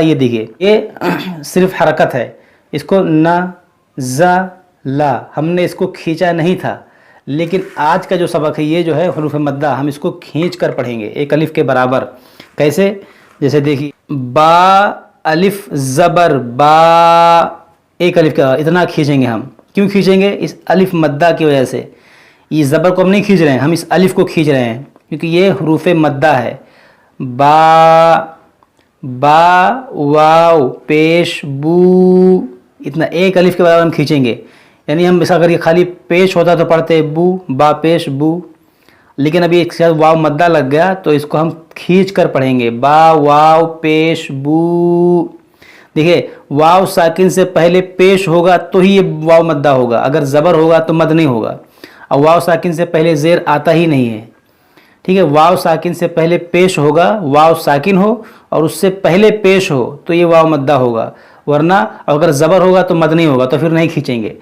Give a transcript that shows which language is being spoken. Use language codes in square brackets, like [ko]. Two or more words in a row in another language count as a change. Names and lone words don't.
[ur] یہ دیکھیے یہ صرف حرکت ہے، اسکو نہ زا لا ہمنے اسکو کھینچا نہیں تھا، لیکن آج کا جو سبق ہے یہ جو ہے حروف مدہ ہم اسکو کھینچ کر پڑھیں گے ایک الف کے برابر. कैसे? جیسے دیکھیے با الف زبر با، ایک الف کا اتنا کھینچیں گے ہم. کیوں کھینچیں گے؟ اس الف مدہ کی وجہ سے. یہ زبر کو ہم نہیں کھینچ رہے ہیں، ہم اس الف کو کھینچ رہے ہیں کیونکہ یہ حروف مدہ ہے. با، با واو پیش بو، اتنا ایک الف کے برابر ہم کھینچیں گے. یعنی ہم اس اگر یہ خالی پیش ہوتا تو پڑھتے بو، با پیش بو، لیکن ابھی ایک ساتھ واو مدہ لگ گیا تو اس کو ہم کھینچ کر پڑھیں گے. با واو پیش بو. دیکھیے واو ساکن سے پہلے پیش ہوگا تو ہی یہ واو مدہ ہوگا، اگر زبر ہوگا تو مد نہیں ہوگا. اور واو ساکن سے پہلے زیر آتا ہی نہیں ہے. ٹھیک ہے، واو ساکن سے پہلے پیش ہوگا، واو ساکن ہو اور اس سے پہلے پیش ہو تو یہ واو مدہ ہوگا، ورنہ اگر زبر ہوگا تو مد نہیں ہوگا، تو پھر نہیں کھینچیں گے.